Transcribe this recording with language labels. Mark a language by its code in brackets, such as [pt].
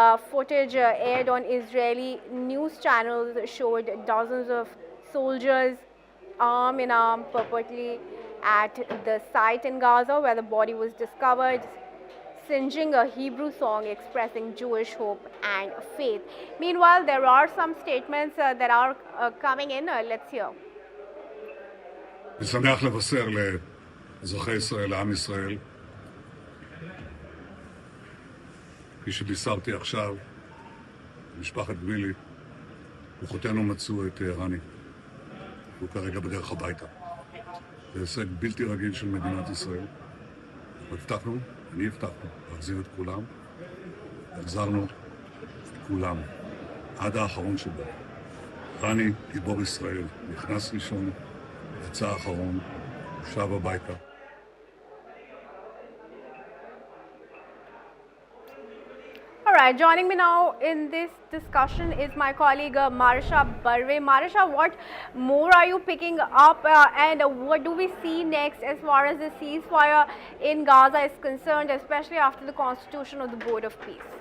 [en] Footage aired on Israeli news channels showed dozens of soldiers, arm in arm, purportedly at the site in Gaza where the body was discovered, singing a Hebrew song expressing Jewish hope and faith. Meanwhile, there are some statements that are coming in. Let's hear. [he] אני שמח לבשר לאזרחי ישראל, לעם ישראל, כפי שבישרתי עכשיו, משפחת גבילי, כוחותינו מצאו את רני. הוא כרגע בדרך הביתה. זה הישג בלתי רגיל של מדינת ישראל. הבטחנו, אני הבטחנו, להחזיר את כולם. החזרנו את כולם, עד האחרון שבו. רני, גיבור ישראל, נכנס ראשון, יצא האחרון, שב הביתה. [en] All right, joining me now in this discussion is my colleague Marisha Barve. Marisha, what more are you picking up and what do we see next as far as the ceasefire in Gaza is concerned, especially after the constitution of the Board of Peace?